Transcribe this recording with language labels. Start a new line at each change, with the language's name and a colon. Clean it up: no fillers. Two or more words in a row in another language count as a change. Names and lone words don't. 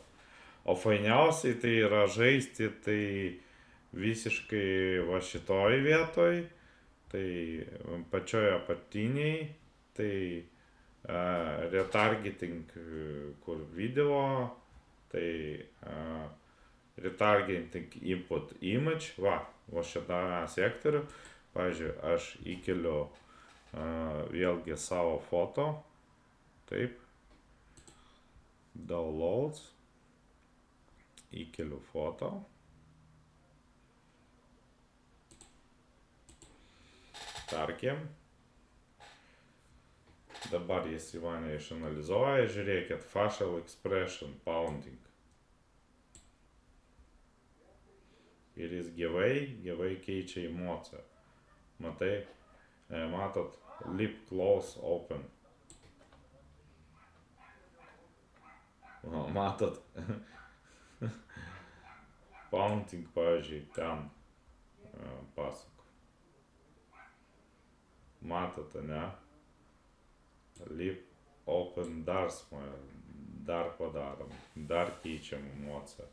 Lithuanian: O fainiausiai tai yra žaisti tai visiškai va šitoj vietoj, tai pačioj apatiniai, tai retargeting kur video, tai
English: retargeting input image,
Lithuanian: va šitą sektorių, pavyzdžiui, aš įkeliu vėlgi savo foto, taip, downloads, įkeliu foto, tarkim, dabar jis į mane išanalizuoja, žiūrėkit,
English: facial expression pounding.
Lithuanian: Ir jis gyvai keičia emociją. Matai, matot,
English: lip close open.
Lithuanian: Matot, pounding, pavyzdžiui, ten pasako. Matot, ne?
English: Lip open
Lithuanian: dar padarom, dar keičiam emociją.